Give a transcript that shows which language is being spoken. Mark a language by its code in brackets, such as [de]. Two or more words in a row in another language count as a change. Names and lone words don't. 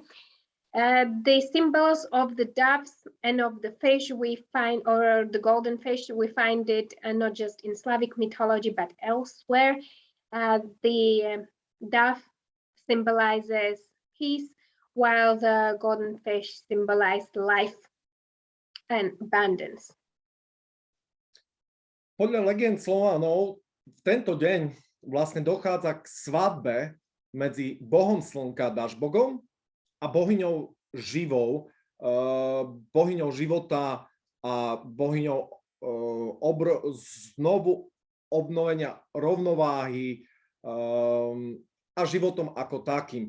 [en] The symbols of the doves and of the fish we find, or the golden fish, we find it not just in Slavic mythology, but elsewhere. The dove symbolizes peace, while the golden fish symbolized life and abundance. [sk] Podľa legend Slovanov v tento deň vlastne dochádza k svadbe medzi bohom slnka Dažbogom a bohyňou živou, bohyňou života a bohyňou znovu obnovenia rovnováhy a životom ako takým.